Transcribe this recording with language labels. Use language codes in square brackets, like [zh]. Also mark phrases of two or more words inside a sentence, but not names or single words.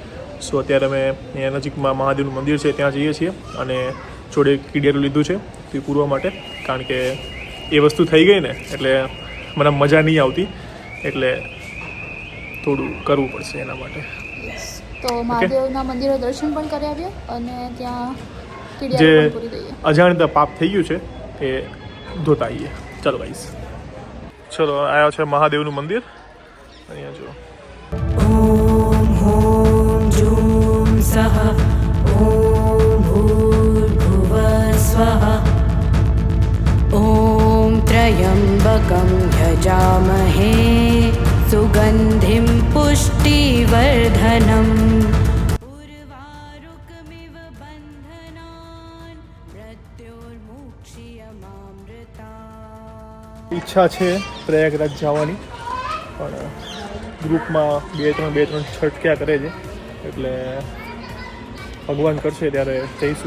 [gu] સો અત્યારે અમે અહીંયા નજીકમાં મહાદેવનું મંદિર છે ત્યાં જઈએ છીએ અને જોડે કીડિયારું લીધું છે તે પૂરવા માટે, કારણ કે એ વસ્તુ થઈ ગઈ ને એટલે મને મજા નહીં આવતી, એટલે થોડું કરવું પડશે એના માટે. તો મહાદેવના મંદિરે દર્શન પણ કરી આવ્યા અને ત્યાં જે કીડિયા પણ પૂરી દઈએ. અજાણતા પાપ થઈ ગયું છે એ ધોતા આવીએ. ચલો ગાઈસ, ચલો આવ્યા છે મહાદેવનું મંદિર. અહીંયા જો [sa] ॐ ॐ जूं सः ॐ भूर्भुवः स्वः ॐ त्र्यम्बकं यजामहे सुगन्धिं पुष्टिवर्धनम् उर्वारुकमिव बन्धनान् मृत्योर्मुक्ष्यमामृतात्. [gu] ઈચ્છા છે પ્રયાગરાજ જવાની, પણ ગ્રુપમાં બે ત્રણ છટક્યા કરે છે, એટલે ભગવાન કરશે ત્યારે જઈશું.